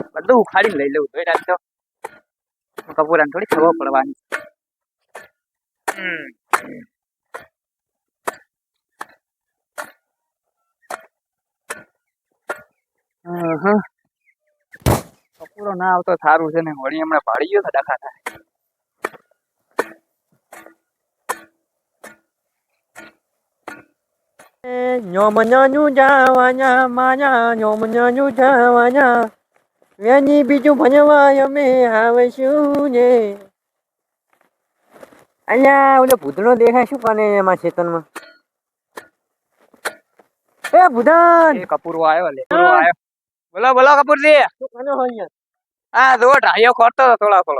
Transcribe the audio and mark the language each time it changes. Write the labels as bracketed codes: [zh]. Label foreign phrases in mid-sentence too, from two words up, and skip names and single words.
[gu] બધું ઉખાડીને લઈ લઉં તો કપૂરા ને થોડી ખબર પડવાની. કપૂરો ના આવતો સારું છે ને વળી હમણાં ભાડી ગયો તો ડખા થાય. Nyomanyanyu jawanya manya nyomanyanyu jawanya Veni બીજું ભણવા અમે આવશું ને. અલ્યા ઓલો ભૂતળો દેખાય શું કરે એમાં ખેતરમાં? એ ભૂતણ એ કપૂરો આવ્યો લે કપૂરો આવ્યો. બોલો બોલો કપૂરજી. શું કરે હોય અહીંયા? આ જો ઢાયો ખોરતો હતો થોડો.